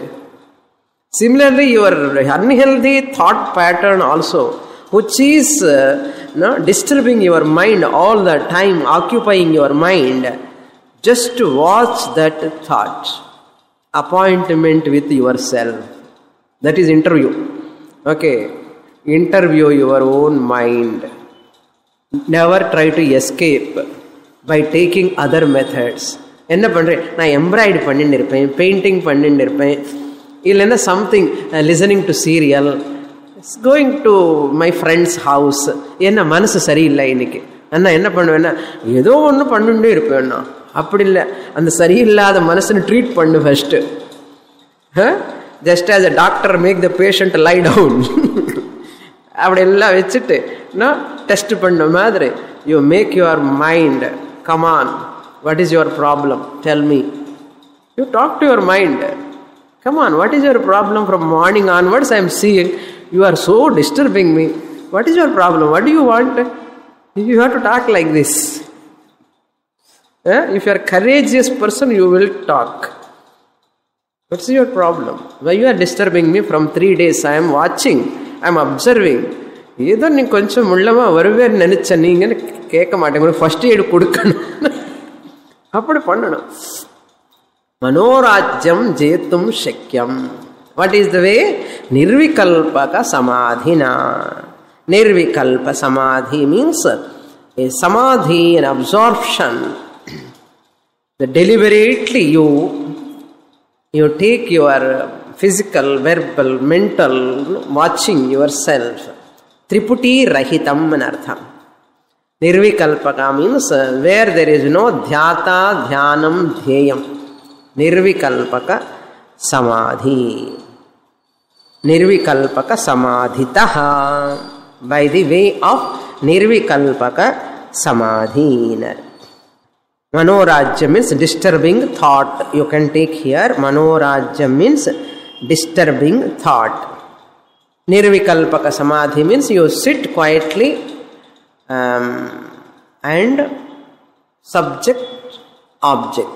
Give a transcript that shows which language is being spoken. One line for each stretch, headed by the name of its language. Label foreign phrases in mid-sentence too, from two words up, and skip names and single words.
English: Similarly, your unhealthy thought pattern also, which is disturbing your mind all the time, occupying your mind, just to watch that thought. Appointment with yourself. That is interview. Okay. Interview your own mind. Never try to escape by taking other methods.
Tamil: என்ன பண்றேன், நான் எம்ப்ராய்டரி பண்ணிட்டு இருப்பேன், பெயிண்டிங் பண்ணிட்டு இருப்பேன், இல்லைன்னா
English: something listening to serial, going to my friends house.
Tamil: என்ன மனசு சரியில்லை இன்னைக்கு, அண்ணா என்ன பண்ணுவேன்னா ஏதோ ஒன்று பண்ணிட்டே இருப்பேன்னா. அப்படி இல்லை, அந்த சரியில்லாத மனசுன்னு ட்ரீட் பண்ணு ஃபர்ஸ்ட்.
English: Just as a doctor make the patient lie down.
Tamil: அப்படி எல்லாம் வச்சுட்டு டெஸ்ட் பண்ண மாதிரி
English: you make your mind come on. What is your problem? Tell me. You talk to your mind. Come on, what is your problem? From morning onwards I am seeing you are so disturbing me. What is your problem? What do you want? You have to talk like this. If you are a courageous person, you will talk. What's your problem? Why you are disturbing me from 3 days? I am watching. I am observing.
Tamil: ஏதோ நீ கொஞ்சம் உள்ளமா வருவேன்னு நினைச்ச, நீங்கன்னு கேட்க மாட்டேங்க.
English: first aid
Tamil: கொடுக்கணும், அப்படி பண்ணணும்.
Sanskrit: मनोराज्यं जेतुं शक्यम्.
English: What is the way?
Sanskrit: निर्विकल्पक समाधिना. Nirvikalpa samadhi
English: means a samadhi, an absorption. That deliberately you take your physical, verbal, mental, watching yourself.
Sanskrit: Triputi rahitam anartham.
English: Nirvikalpaka means where there is no
Sanskrit: dhyata, dhyanam, dhyayam. Nirvikalpaka samadhi. Nirvikalpaka samadhitaha.
English: By the way of
Sanskrit: Nirvikalpaka samadhi.
English: Manorajya means disturbing thought. You can take here. Manorajya means disturbing thought.
Sanskrit: Nirvikalpaka samadhi
English: means you sit quietly and subject, object.